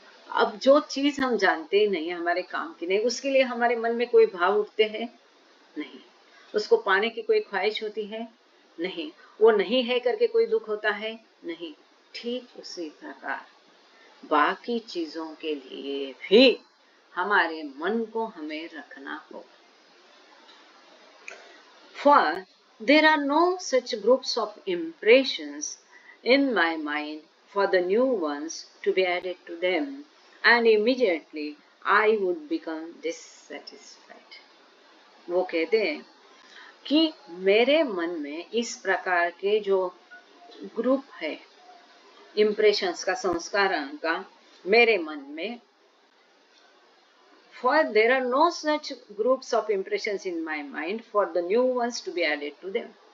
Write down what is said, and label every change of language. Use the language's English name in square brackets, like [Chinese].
[Hindi] अब जो चीज हम जानते नहीं, हमारे काम की नहीं, उसके लिए हमारे मन में कोई भाव उठते हैं नहीं, उसको पाने की कोई ख्वाहिश होती है नहीं, वो नहीं है करके कोई दुख होता है नहीं। ठीक उसी प्रकार बाकी चीजों के लिए भी हमारे मन को हमें रखना होगा। [English] For there are no such groups of impressions in my mind for the new ones to be added to them, and immediately I would become dissatisfied. [Hindi] वो कहते हैं कि मेरे मन में इस प्रकार के जो ग्रुप है, इम्प्रेशंस का, संस्कारों का, मेरे मन में, [English] for there are no such groups of impressions in my mind for the new ones to be added to them.